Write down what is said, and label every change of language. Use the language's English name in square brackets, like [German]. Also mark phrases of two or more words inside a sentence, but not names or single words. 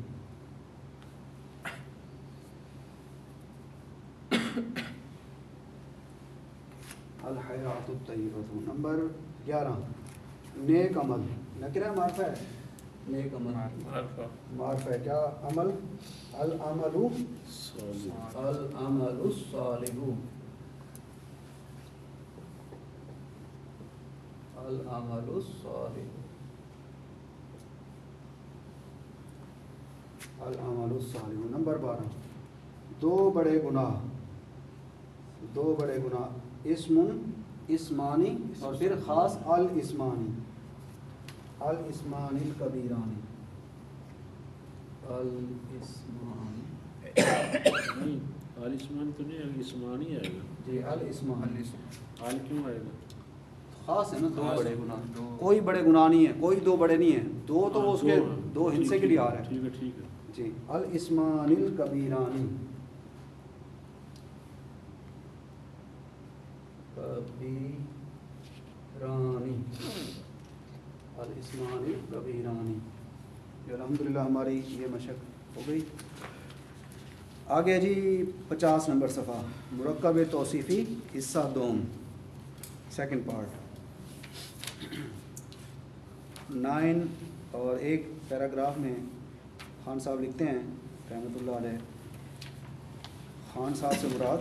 [Arabic] الحياة الطيبة. [Urdu] نمبر 11 نیک عمل، نکرہ معرفہ ہے، نیک عمل معرفہ معرفہ ہے، کیا عمل? [Arabic] العمل صالح. العمل صالح۔ العمل صالح. العمل صالح. [Urdu] نمبر 12 دو بڑے گناہ، دو بڑے گناہ, [Arabic] إثم إثمان [Urdu] اور پھر خاص [Arabic] الإثمان، الإثمان الكبيران، الإثمان [Urdu] نہیں، الاثمان تو نہیں، الاثمان ہی آئے گا. [Arabic] जी الإثمان [Urdu] ال کیوں آئے گا? خاص ہے نا، دو خاص بڑے ہے, گناہ, دو. کوئی بڑے گناہ نہیں ہے، کوئی دو بڑے نہیں ہے، دو تو ہاں, اس کے دو ٹھیک, حصے کے ٹھیک, لیے آ رہا ہے. ٹھیک ہے، ٹھیک ہے. [Arabic] जी الإثمان الكبيران، الكبيران، الإثمان الكبيران. [Urdu] یہ الحمدللہ ہماری یہ مشق ہو گئی. آگے جی 50 نمبر صفحہ، مرکب توصیفی حصہ دوم, [English] second part. [Urdu] 9 اور ایک پیراگراف میں خان صاحب لکھتے ہیں [Arabic] رحمۃ اللہ علیہ, [Urdu] خان صاحب سے مراد